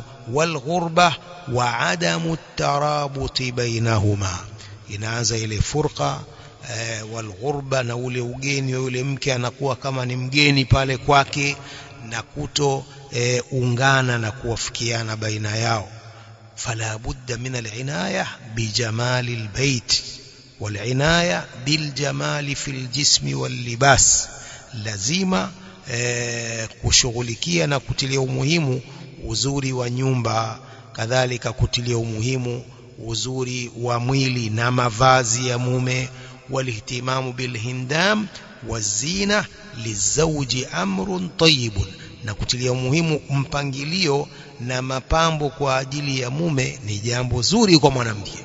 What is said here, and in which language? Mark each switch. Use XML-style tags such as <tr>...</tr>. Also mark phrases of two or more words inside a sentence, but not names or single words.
<ar>والغربة وعدم الترابط بينهما,</ar> <sw>inaanza ile</sw> <ar>الفرقة والغربة,</ar> <sw>na ule ugeni wa yule mke anakuwa kama ni mgeni pale kwake, na kuto ungana na kuwafikiana baina yao.</sw> <ar>فلا بد من العناية بجمال البيت والعناية بالجمال في الجسم واللباس.</ar> <sw>lazima kushughulikia na kutilia umuhimu uzuri wa nyumba, kadhalika kutilia umuhimu uzuri wa mwili na mavazi ya mume.</sw> <ar>والاهتمام بالهندام والزينة للزوج أمر طيب,</ar> <sw>na kutilia umuhimu mpangilio na mapambo kwa ajili ya mume ni jambo zuri kwa mwanamke.</sw>